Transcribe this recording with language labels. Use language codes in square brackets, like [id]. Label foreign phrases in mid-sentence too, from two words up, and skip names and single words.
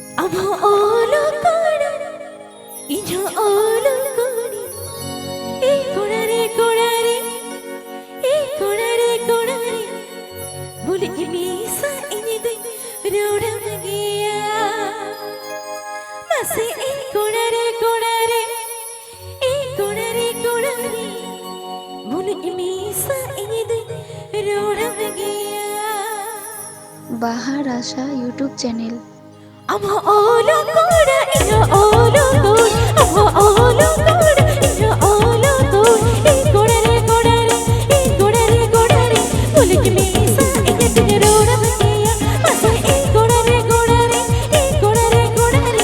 [sat] Amo olo koda, injo olo kodi. E kodare kodare, e kodare kodare. Buli imisa inide roda magiya. Mase e kodare kodare, e kodare kodare. Buli imisa inide roda magiya. [bn] বাহার আশা ইউটিউব চ্যানেল। [sat] Amo olo koda, injo olo kodi. Amo olo koda, injo olo kodi. E kodare kodare, e kodare kodare. Buli imisa inide roda magiya. Mase e kodare kodare, e kodare kodare.